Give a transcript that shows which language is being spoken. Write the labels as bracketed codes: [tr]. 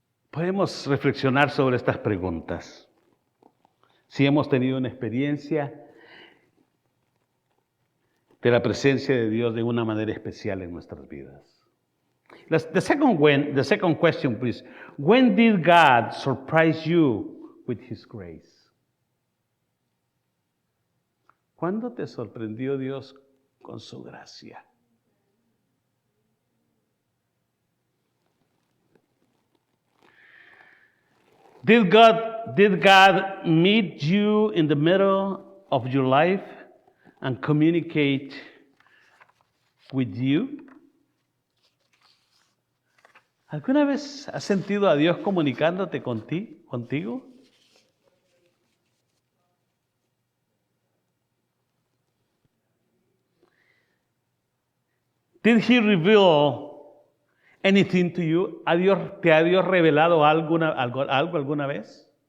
[es] Podemos reflexionar sobre estas preguntas. Si hemos tenido una experiencia de la presencia de Dios de una manera especial en nuestras vidas. [en] The second question, please. When did God surprise you with His grace? [es] ¿Cuándo te sorprendió Dios con su gracia? [en] Did God meet you in the middle of your life and communicate with you? [es] ¿Alguna vez has sentido a Dios comunicándote contigo? [en] Did He reveal anything to you? [es] ¿Te ha Dios revelado algo alguna vez?